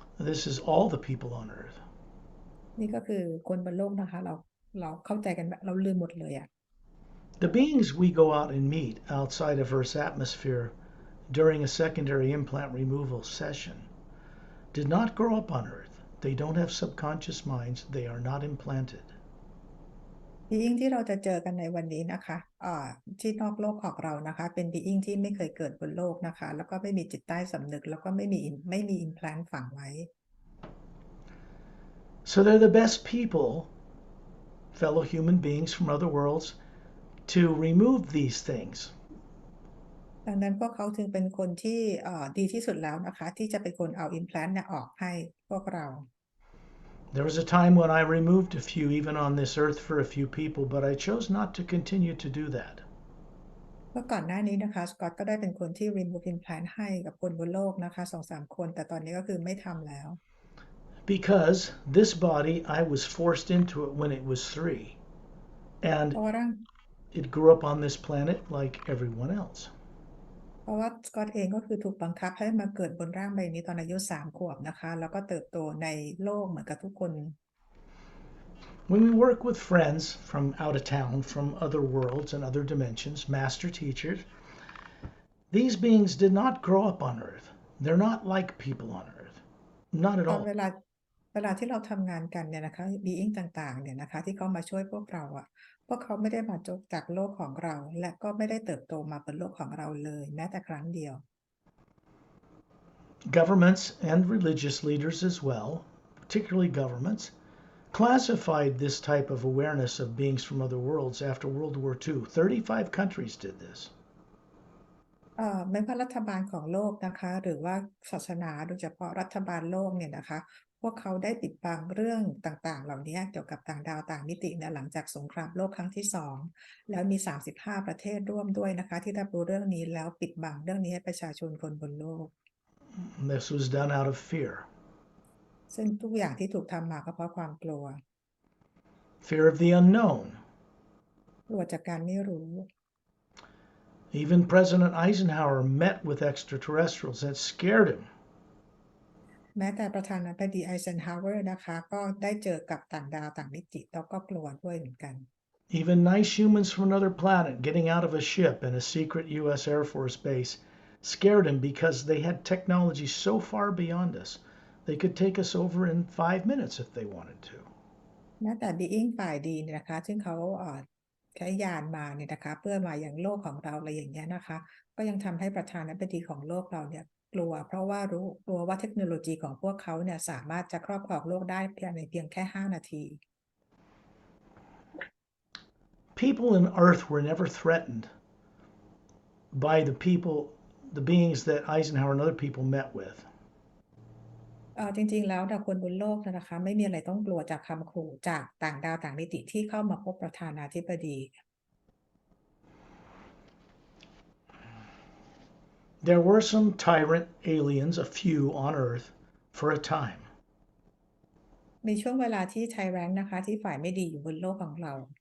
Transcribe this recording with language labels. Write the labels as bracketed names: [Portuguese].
[English] This is all the people on Earth. [Thai] นี่ก็คือคนบนโลกนะคะเราเข้าใจกันแบบเราลืมหมดเลยอะ [English] The beings we go out and meet outside of Earth's atmosphere during a secondary implant removal session did not grow up on Earth. They don't have subconscious minds. They are not implanted. [Thai] บีอิงที่เราจะเจอกันในวันนี้นะคะที่นอกโลกของเรานะคะเป็นบีอิงที่ไม่เคยเกิดบนโลกนะคะแล้วก็ไม่มีจิตใต้สำนึกแล้วก็ไม่มีอิมแพลนต์ฝังไว้ [English] So they're the best people, fellow human beings from other worlds, to remove these things. [Thai] ดังนั้นพวกเขาจึงเป็นคนที่ดีที่สุดแล้วนะคะที่จะเป็นคนเอาอิมแพลนต์เนี่ยออกให้พวกเรา [English] There was a time when I removed a few even on this earth for a few people, but I chose not to continue to do that. [Thai] เมื่อก่อนหน้านี้นะคะสกอตก็ได้เป็นคนที่ [English] remove implant [Thai] ให้กับคนบนโลกนะคะ 2-3 คนแต่ตอนนี้ก็คือไม่ทำแล้ว [English] Because this body, I was forced into it when it was 3. [Thai] เพ [English] And [Thai] ราะว่าร่าง [English] it grew up on this planet like everyone else. [Thai] เพราะว่าสกอตเองก็คือถูกบังคับให้มาเกิดบนร่างใบนี้ตอนอายุ3 ขวบนะคะแล้วก็เติบโตในโลกเหมือนกับทุกคน [English] When we work with friends from out of town, from other worlds and other dimensions, master teachers, these beings did not grow up on Earth. They're not like people on Earth. Not at all. [Thai] เวลาที่เราทำงานกันเนี่ยนะคะบีอิงต่างๆเนี่ยนะคะที่เขามาช่วยพวกเราพวกเขาไม่ได้มาจากโลกของเราและก็ไม่ได้เติบโตมาบนโลกของเราเลยแม้แต่ครั้งเดียว [English] Governments and religious leaders as well, particularly governments, classified this type of awareness of beings from other worlds after World War II. 35 countries did this. [Thai] ไม่ว่ารัฐบาลของโลกนะคะหรือว่าศาสนาโดยเฉพาะรัฐบาลโลกเนี่ยนะคะพวกเขาได้ปิดบังเรื่องต่างๆเหล่านี้เกี่ยวกับต่างดาวต่างมิติเนี่ยหลังจากสงครามโลกครั้งที่2แล้วมี35ประเทศร่วมด้วยนะคะที่รับรู้เรื่องนี้แล้วปิดบังเรื่องนี้ให้ประชาชนคนบนโลก [English] This was done out of fear. [Thai] ซึ่งทุกอย่างที่ถูกทำมาก็เพราะความกลัว [English] Fear of the unknown. [Thai] กลัวจากการไม่รู้ [English] Even President Eisenhower met with extraterrestrials. That scared him. [Thai] แม้แต่ประธานาธิบดีไอเซนฮาวเวอร์นะคะก็ได้เจอกับต่างดาวต่างมิติแล้วก็กลัวด้วยเหมือนกัน [English] Even nice humans from another planet getting out of a ship in a secret U.S. Air Force base scared him because they had technology so far beyond us. They could take us over in 5 minutes if they wanted to. [Thai] แม้แต่บีอิงฝ่ายดีเนี่ยนะคะซึ่งเขาใช้ยานมาเนี่ยนะคะเพื่อมาอย่างโลกของเราอะไรอย่างเงี้ยนะคะก็ยังทำให้ประธานาธิบดีของโลกเราเนี่ยกลัวเพราะว่ากลัวว่าเทคโนโลยีของพวกเขาเนี่ยสามารถจะครอบครองโลกได้ภายในเพียงแค่5 นาที [English] People on Earth were never threatened by the beings that Eisenhower and other people met with. [Thai] จริงๆแล้วคนบนโลกนะคะไม่มีอะไรต้องกลัวจากคำขู่จากต่างดาวต่างมิติที่เข้ามาพบประธานาธิบดี [English] There were some tyrant aliens, a few on Earth, for a time. [Thai] มีช่วงเวลาที่ไทแรนต์นะคะที่ฝ่ายไม่ดีอยู่บนโลกของเรา